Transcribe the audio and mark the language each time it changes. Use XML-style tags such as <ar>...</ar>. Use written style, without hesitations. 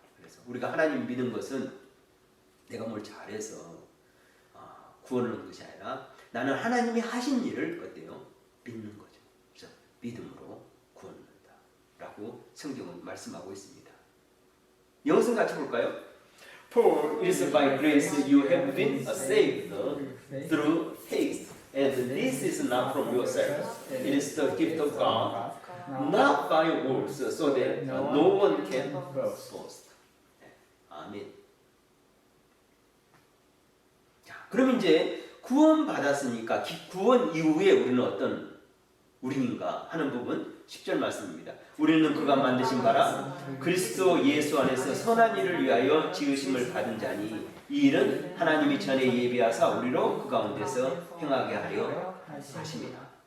<ko>그래서 우리가 하나님 믿는 것은 내가 뭘 잘해서 구원을 얻는 것이 아니라 나는 하나님이 하신 일을 어때요? 믿는 거죠. 그래서 믿음으로 구원을 얻는다 라고 성경은 말씀하고 있습니다. 영어성 같이 볼까요?</ko> <en>For it is by grace you have been saved through faith, and this is not from yourselves. It is the gift of God, not by works, so that no one can boast.</en> <ko>아멘. 자, 그럼 이제 구원 받았으니까 구원 이후에 우리는 어떤 우리인가 하는 부분 10절 말씀입니다. 우리는 그가 만드신 바라 그리스도 예수 안에서 선한 일을 위하여 지으심을 받은 자니 이 일은 하나님이 전에 예비하사 우리로 그 가운데서 행하게 하려 하십니다.</ko>